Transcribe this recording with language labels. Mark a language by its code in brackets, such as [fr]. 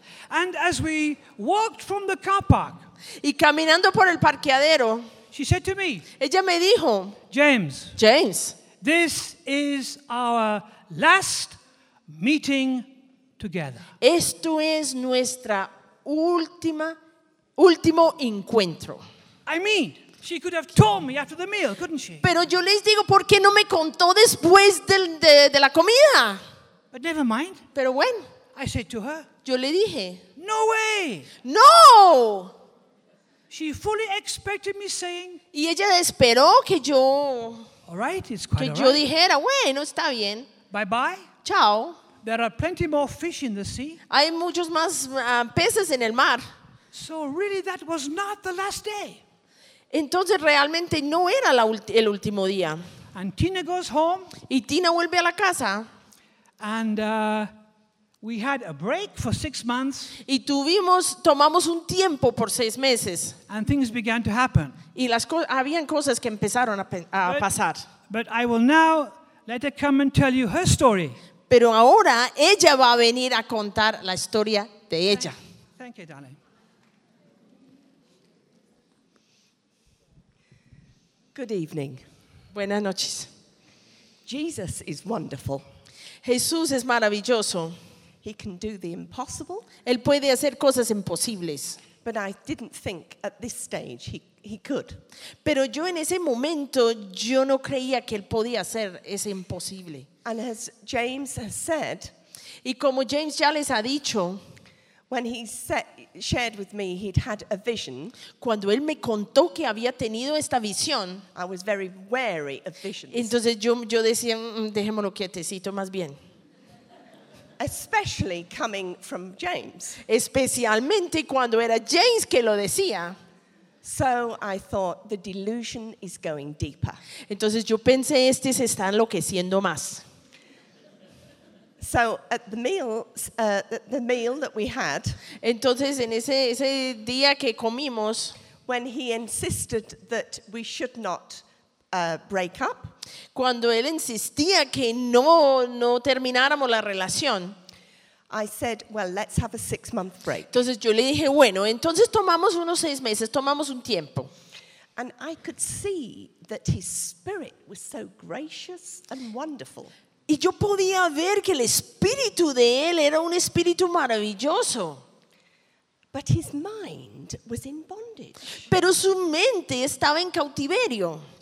[en] And as we walked from the car park. [es] Y caminando por el parqueadero. [en] She said to me. [es] Ella me dijo. [en] James. This is our last meeting together. [es] Esto es nuestra último encuentro. [en] I mean, she could have told me after the meal, couldn't she? [es] Pero yo les digo, ¿por qué no me contó después de la comida? [en] But never mind. [es] Pero bueno. [en] I said to her. [es] Yo le dije. [en] No way. [es] No. [en] She fully expected me saying. [es] Y ella esperó que yo. [en] All right, it's quite [es] que [en] all [es] yo [en] right. [es] Dijera, bueno, está bien. [en] Bye bye. [es] Chao. [en] There are plenty more fish in the sea. [es] Hay muchos más peces en el mar. [en] So really, that was not the last day. [es] Entonces realmente no era el último día. [en] And Tina goes home. [es] Y Tina vuelve a la casa. [en] And We had a break for 6 months. [es] Y tomamos un tiempo por 6 meses. [en] And things began to happen. [es] Y habían cosas que empezaron a pasar. [en] But I will now let her come and tell you her story. [es] Pero ahora ella va a venir a contar la historia de ella. [en] Thank you, darling. Good evening. [es] Buenas noches. [en] Jesus is wonderful. [es] Jesús es maravilloso. [en] He can do the impossible. [es] Él puede hacer cosas imposibles. [en] But I didn't think at this stage he could. [es] Pero yo en ese momento yo no creía que él podía hacer ese imposible. [en] And as James has said, [es] y como James ya les ha dicho, [en] when he shared with me he'd had a vision, [es] cuando él me contó que había tenido esta visión, [en] I was very wary of visions. [es] Entonces yo decía, dejémoslo quietecito más bien. [en] Especially coming from James. [es] Especialmente cuando era James que lo decía. [en] So I thought the delusion is going deeper. [es] Entonces yo pensé, este se está enloqueciendo más. [en] So at the meal that we had. [es] Entonces en ese día que comimos, [en] when he insisted that we should not break up. [es] Cuando él insistía que no termináramos la relación, [en] I said, well, let's have a 6 month break. [es] Entonces yo le dije, bueno, entonces tomamos unos 6 meses, tomamos un tiempo. [en] And I could see that his spirit was so gracious and wonderful. [es] Y yo podía ver que el espíritu de él era un espíritu maravilloso. [en] But his mind was in bondage. [es] Pero su mente estaba en cautiverio.